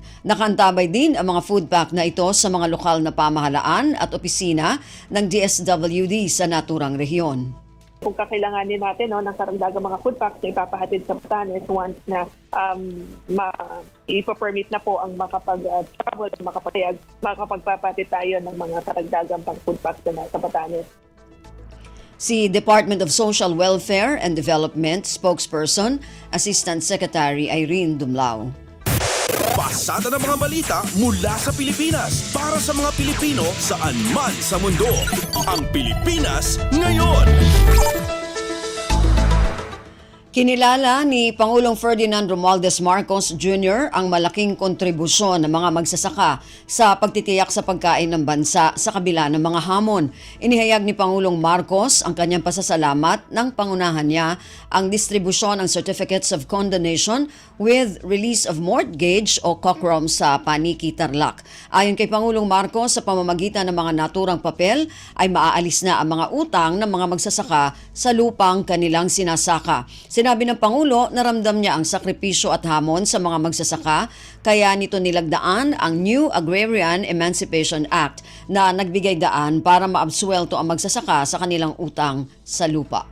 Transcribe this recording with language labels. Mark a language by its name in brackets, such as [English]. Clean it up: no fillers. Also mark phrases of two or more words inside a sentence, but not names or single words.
[Filipino] Nakaantabay din ang mga food pack na ito sa mga lokal na pamahalaan at opisina ng DSWD sa naturang rehiyon. Kung kakailanganin natin ng karagdagang mga food packs na ipapahatid sa Batanes once na ipapermit na po ang makapag-travel, makapagpapatid tayo ng mga karagdagang pang food packs na sa Batanes. Si Department of Social Welfare and Development spokesperson, Assistant Secretary Irene Dumlao. Pasada ng mga balita mula sa Pilipinas para sa mga Pilipino saan man sa mundo. Ang Pilipinas ngayon. Kinilala ni Pangulong Ferdinand Romualdez Marcos Jr. ang malaking kontribusyon ng mga magsasaka sa pagtitiyak sa pagkain ng bansa sa kabila ng mga hamon. Inihayag ni Pangulong Marcos ang kanyang pasasalamat nang pangunahan niya ang distribusyon ng Certificates of Condonation with release of mortgage o COCROM sa Paniki, Tarlac. Ayon kay Pangulong Marcos, sa pamamagitan ng mga naturang papel ay maaalis na ang mga utang ng mga magsasaka sa lupang kanilang sinasaka. Sinabi ng Pangulo na ramdam niya ang sakripisyo at hamon sa mga magsasaka, kaya nito nilagdaan ang New Agrarian Emancipation Act na nagbigay daan para maabsuelto ang magsasaka sa kanilang utang sa lupa.